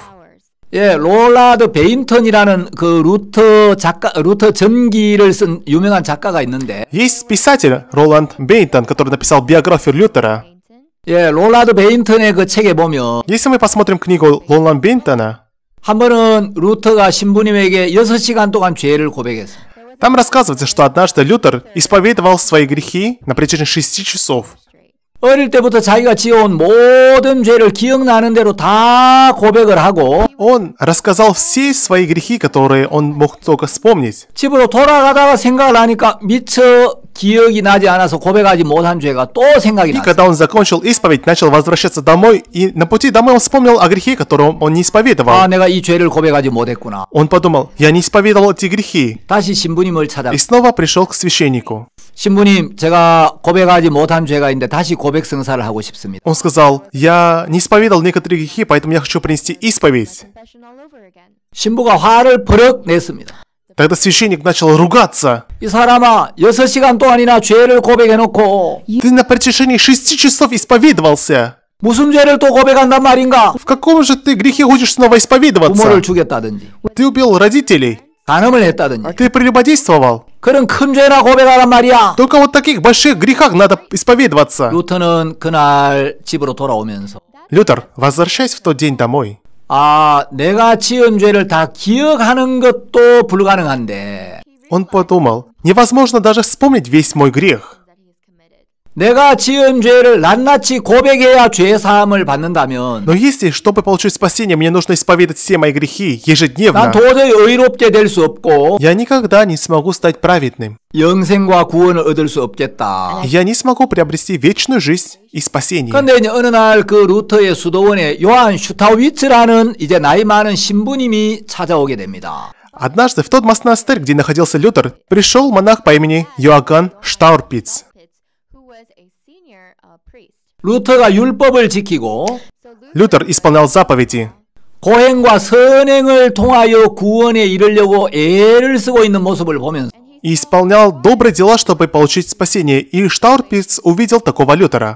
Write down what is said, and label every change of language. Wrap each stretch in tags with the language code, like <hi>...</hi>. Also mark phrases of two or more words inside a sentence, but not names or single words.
<ko>예, 롤라드 베인턴이라는 그 루터 전기를 쓴 유명한 작가가 있는데,</ko> <ru>Есть писатель Роланд Бейтон, который написал биографию Лютера.</ru> <ko>예, 롤라드 베인턴의 그 책에 보면</ko> <ru>Если мы посмотрим книгу Роланда Бейтона,</ru> <ko>한 번은 루터가 신부님에게 6시간 동안 죄를 고백했습니다.</ko> <ru>там рассказывается, что однажды Лютер исповедовал свои грехи на протяжении 6 часов.</ru> <ko>어릴 때부터 자기가 지어온 모든 죄를 기억나는 대로 다 고백을 하고</ko> <ru>Он рассказал все свои грехи, которые он мог только вспомнить.</ru> <ko>집으로 돌아가다가 생각을 하니까 미처 기억이 나지 않아서 고백하지 못한 죄가 또 생각이</ko> <ru>И</ru> <ko>났어요.</ko> <ru>когда он закончил исповедь, начал возвращаться домой, и на пути домой он вспомнил о грехе, которого он не исповедовал.</ru> <ko>아, 내가 이 죄를 고백하지 못했구나.</ko> <ru>Он подумал, я не исповедовал эти грехи.</ru> <ko>다시 신부님을 찾아.</ko> <ru>И снова пришел к священнику.</ru> <ko>신부님, 제가 고백하지 못한 죄가 있는데 다시 고백 성사를 하고 싶습니다.</ko> <ru>Он сказал, я не исповедовал некоторые грехи, поэтому я хочу принести исповедь.</ru> <ko>신부가 화를 버럭 냈습니다.</ko> <ru>Тогда священник начал ругаться.</ru> <ko>이 사람아, 6시간 동안이나 죄를 고백해놓고</ko> <ru>Ты на протяжении 6 часов исповедовался.</ru> <ko>무슨 죄를 또 고백한단 말인가?</ko> <ru>В каком же ты грехе хочешь снова исповедоваться?</ru> <ko>부모를 죽였다든지</ko> <ru>Ты убил родителей.</ru> <ko>간음을 했다든지</ko> <ru>Ты прелюбодействовал.</ru> <ko>그런 큰 죄나 고백하란 말이야.</ko> <ru>Только вот таких больших грехах надо исповедоваться.</ru> <ko>루터는 그날 집으로 돌아오면서</ko> <ru>Лютер, возвращаясь в тот день домой,</ru> <ko>아, 내가 지은 죄를 다 기억하는 것도 불가능한데</ko> <ru>он подумал, невозможно даже вспомнить весь мой грех.</ru> <ko>내가 지은 죄를 낱낱이 고백해야 죄 사함을 받는다면</ko> <ru>Но если, чтобы получить спасение, мне нужно исповедать все мои грехи</ru> <ko>난</ko> <ru>ежедневно,</ru> <ko>도저히 의롭게 될 수 없고</ko> <ru>я никогда не смогу стать праведным.</ru> <ko>영생과 구원을 얻을 수 없겠다.</ko> <ru>Я не смогу приобрести вечную жизнь и спасение.</ru> <ko>그런데 이제 어느 날 그 루터의 수도원에 요한 슈타우비츠라는 이제 나이 많은 신부님이 찾아오게 됩니다.</ko> <ru>Однажды в тот монастырь, где находился Лютер, пришел монах по имени Йоганн Штаурпиц.</ru> <ko>루터가 율법을 지키고</ko> <ru>Лютер исполнял заповеди.</ru> <ko>고행과 선행을 통하여 구원에 이르려고 애를 쓰고 있는 모습을 보면서</ko> <ru>И исполнял добрые дела, чтобы получить спасение. И Штаурпиц увидел такого Лютера.</ru>